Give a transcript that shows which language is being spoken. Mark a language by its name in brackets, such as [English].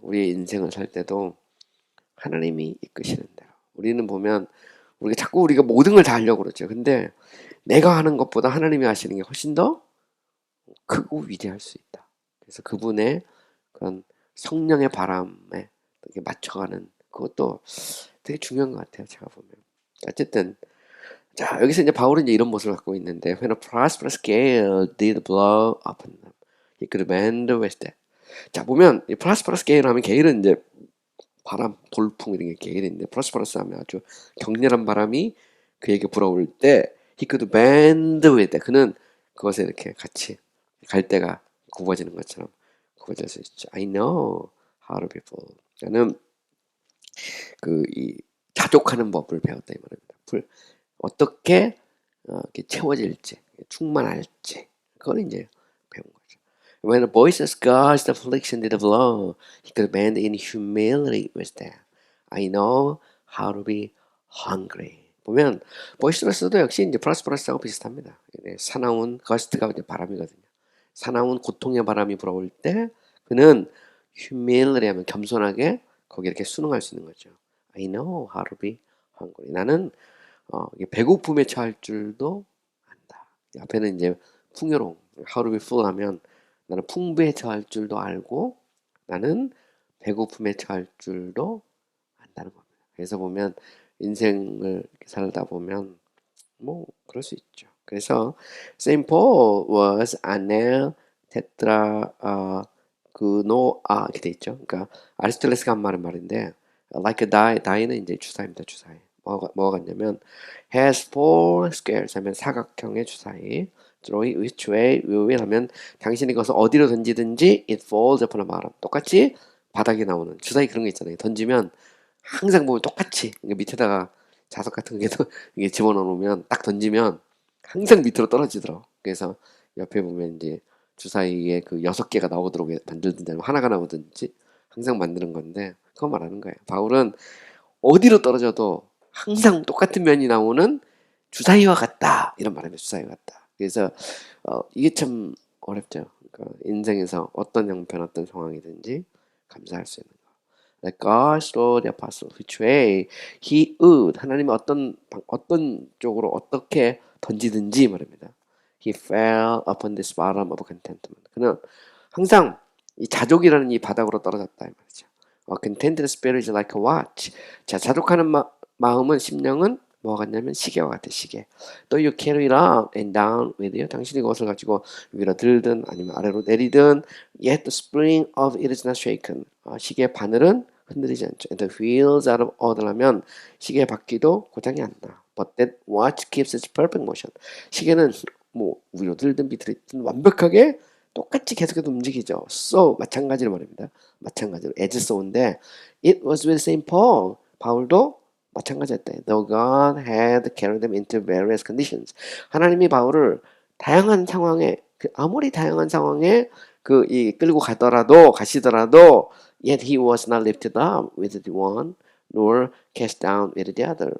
[Korean] 우리의 인생을 살 때도 하나님이 이끄시는 대로 우리는 보면 우리가 모든 걸 다 하려고 그러죠. 근데 내가 하는 것보다 하나님이 하시는 게 훨씬 더 크고 위대할 수 있다. 그래서 그분의 그런 성령의 바람에 이렇게 맞춰가는 그것도 되게 중요한 것 같아요. 제가 보면. 어쨌든 자 여기서 이제 바울은 이제 이런 모습을 갖고 있는데 [English] when a prosperous gale did blow upon them, he could bend with that. [Korean] 자 보면 이 prosperous gale 하면 게일은 이제 바람, 돌풍 이런 게 게일인데 prosperous 하면 아주 격렬한 바람이 그에게 불어올 때 [English] he could bend with that. [Korean] 그는 그것에 이렇게 같이 갈대가 굽어지는 것처럼 굽어질 수 있죠. [English] I know how to be full. [Korean] 나는 이 자족하는 법을 배웠다 이 말입니다. 어떻게 이렇게 채워질지, 충만할지 그걸 이제 배운 거죠. [English] When a boisterous God's affliction did blow, he could bend in humility with that. I know how to be hungry. [Korean] 보면 boisterous도 역시 이제 prosperous하고 비슷합니다. 사나운 gust가 이제 바람이거든요. 사나운 고통의 바람이 불어올 때 그는 humility 하면 겸손하게 거기 이렇게 순응할 수 있는 거죠. [English] I know how to be hungry. [Korean] 나는 배고픔에 처할 줄도 안다. 앞에는 이제 풍요로움, [English] how to be full [Korean] 하면 나는 풍부에 처할 줄도 알고 나는 배고픔에 처할 줄도 안다는 겁니다. 그래서 보면 인생을 살다 보면 뭐 그럴 수 있죠. 그래서 [English] Saint Paul was anel tetra [Korean] 그노아 이렇게 돼 있죠. 그러니까 아리스토텔레스가 한 말인데 [English] like a die [Korean] 는 이제 주사입니다. 주사위. 뭐가 같냐면 [English] has four squares [Korean] 하면 사각형의 주사위. [English] throw it which way you will [Korean] 하면 당신이 그것을 어디로 던지든지 [English] it falls upon a bottom. [Korean] 똑같이 바닥에 나오는 주사위 그런 거 있잖아요. 던지면 항상 보면 똑같이 밑에다가 자석 같은 게 이게 집어넣어 놓으면 딱 던지면 항상 밑으로 떨어지더라고. 그래서 옆에 보면 이제 주사위에 그 6개가 나오도록 만들든지 아니면 하나가 나오든지 항상 만드는 건데 그거 말하는 거예요. 바울은 어디로 떨어져도 항상 똑같은 면이 나오는 주사위와 같다 이런 말입니다. 주사위와 같다. 그래서 이게 참 어렵죠. 그러니까 인생에서 어떤 형편 어떤 상황이든지 감사할 수 있는 거. [English] That God showed the apostle which way he would [Korean] 하나님이 어떤 쪽으로 어떻게 던지든지 말입니다. [English] He fell upon this bottom of contentment. [Korean] 그는 항상 이 자족이라는 이 바닥으로 떨어졌다 이 말이죠. [English] Contented spirit is like a watch. [Korean] 자, 자족하는 마음은 심령은 뭐가 같냐면 시계와 같아 시계. [English] 또 you carry it up and down with you. [Korean] 당신이 그것을 가지고 위로 들든 아니면 아래로 내리든 [English] yet the spring of it is not shaken. [Korean] 시계의 바늘은 흔들리지 않죠. [English] And the wheels are of order [Korean] 하면 시계의 바퀴도 고장이 안 나. [English] But that watch keeps its perfect motion. [Korean] 시계는 뭐 위로 들든 밑으로 들든 완벽하게 똑같이 계속해서 움직이죠. So 마찬가지로 말입니다. 마찬가지로 [English] as so인데 it was with Saint Paul. [Korean] 바울도 마찬가지였대. [English] Though God had carried them into various conditions. [Korean] 하나님이 바울을 다양한 상황에 아무리 다양한 상황에 끌고 가시더라도 [English] yet he was not lifted up with the one nor cast down with the other.